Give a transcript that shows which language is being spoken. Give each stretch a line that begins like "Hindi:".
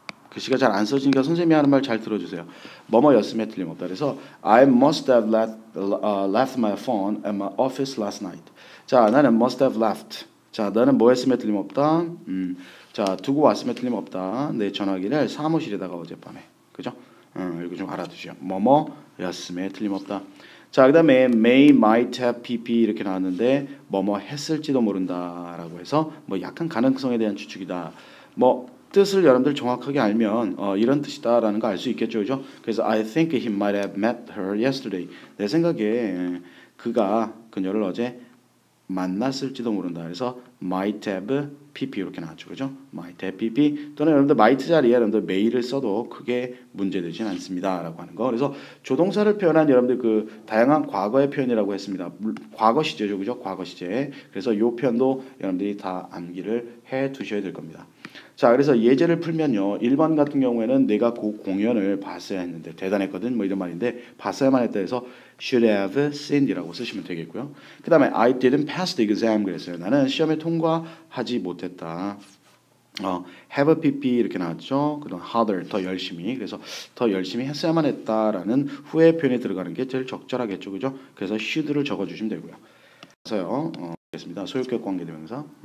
Korean: 글씨가 잘 안 써지니까 선생님이 하는 말 잘 들어주세요. 뭐뭐였음에 틀림없다. 그래서
English: I must have left my phone at my office last night.
Korean: 자, 나는 must have left. 자, 너는 뭐 했음에 틀림없다. 자, 두고 왔음에 틀림없다. 내 전화기를 사무실에다가 어젯밤에. 그죠? 이거 좀 알아두시죠. 뭐뭐였음에 틀림없다. 자, 그 다음에 may, might have, pp 이렇게 나왔는데 뭐뭐 했을지도 모른다라고 해서 뭐 약간 가능성에 대한 추측이다. 뭐 뜻을 여러분들 정확하게 알면 이런 뜻이다라는 거 알 수 있겠죠, 그죠? 그래서
English: I think he might have met her yesterday.
Korean: 내 생각에 그녀를 어제 만났을지도 모른다. 그래서 might have pp 이렇게 나왔죠, 그죠? might have pp 또는 여러분들 might 자리에 여러분들 may를 써도 크게 문제되진 않습니다라고 하는 거. 그래서 조동사를 표현한 여러분들 그 다양한 과거의 표현이라고 했습니다. 과거 시제죠, 그죠? 과거 시제. 그래서 이 표현도 여러분들이 다 암기를 해 두셔야 될 겁니다. 자, 그래서 예제를 풀면요. 1번 같은 경우에는 내가 그 공연을 봤어야 했는데 대단했거든 뭐 이런 말인데 봤어야만 했다 해서
English: should have seen
Korean: 이라고 쓰시면 되겠고요. 그 다음에
English: I didn't pass the exam
Korean: 그랬어요. 나는 시험에 통과하지 못했다. have pp 이렇게 나왔죠. 그다음 harder 더 열심히. 그래서 더 열심히 했어야만 했다라는 후회 표현이 들어가는 게 제일 적절하겠죠, 그죠? 그래서 should를 적어주시면 되고요. 그래서요. 소유격 관계대명사.